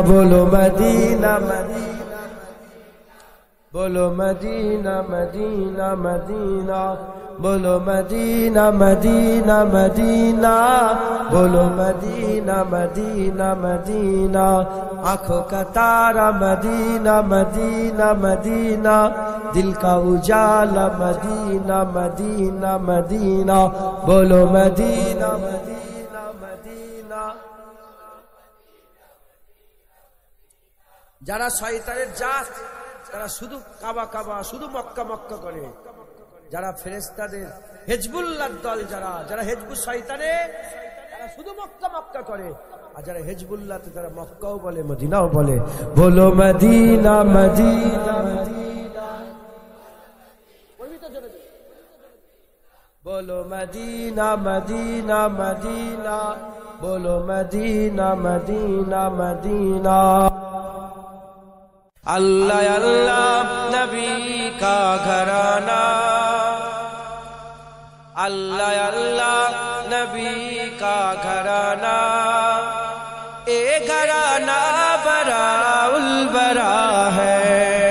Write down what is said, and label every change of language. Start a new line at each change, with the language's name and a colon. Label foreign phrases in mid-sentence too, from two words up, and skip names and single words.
Urdu: بولو مدینہ مدینہ، بولو مدینہ مدینہ مدینہ، بولو مدینہ مدینہ مدینہ، بولو مدینہ مدینہ مدینہ۔ آنکھوں کا تارا مدینہ مدینہ مدینہ، دل کا اجالا مدینہ مدینہ مدینہ، بولو مدینہ مدینہ مدینہ۔
Bangla: যারা শয়তানের জাত, তারা শুধু কাবা কাবা, শুধু মক্কা মক্কা করে। যারা ফেরেশতাদের হিজবুল্লাহর দল, যারা যারা
Arabic: حزب الشيطان,
Bangla: তারা শুধু মক্কা মক্কা করে। আর যারা হিজবুল্লাহতে তারা মক্কাও বলে মদিনাও বলে। বলো মদিনা মদিনা মদিনা, বলো মদিনা মদিনা মদিনা, বলো মদিনা মদিনা মদিনা।
Urdu: اللہ اللہ نبی کا گھرانہ، اللہ اللہ نبی کا گھرانہ، اے گھرانہ براء البراء ہے۔